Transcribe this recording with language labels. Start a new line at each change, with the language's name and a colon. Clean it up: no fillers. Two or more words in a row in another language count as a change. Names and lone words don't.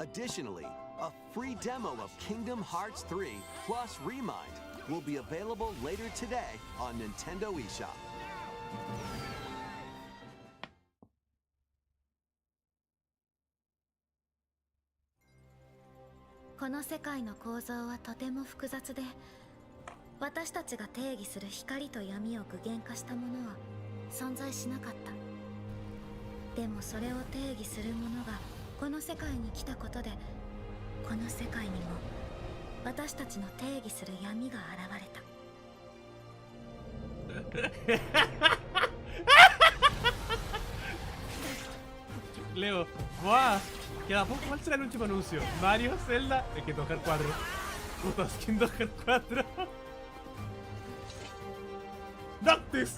English: Additionally, a free demo of Kingdom Hearts 3 plus Remind will be available later today on Nintendo eShop.
Japanese: This 世界の構造はとても複雑で、私たちが定義する光と闇を具現化したものは存在しなかった。でもそれを定義するものがこの世界に来たことで、この世界にも私たちの定義する闇が現れた。
Spanish: Leo, ¡guau! Queda poco. ¿Cuál será el último anuncio? Mario, Zelda, hay que tocar 4. Puta skin tocar 4. ¡Noctis!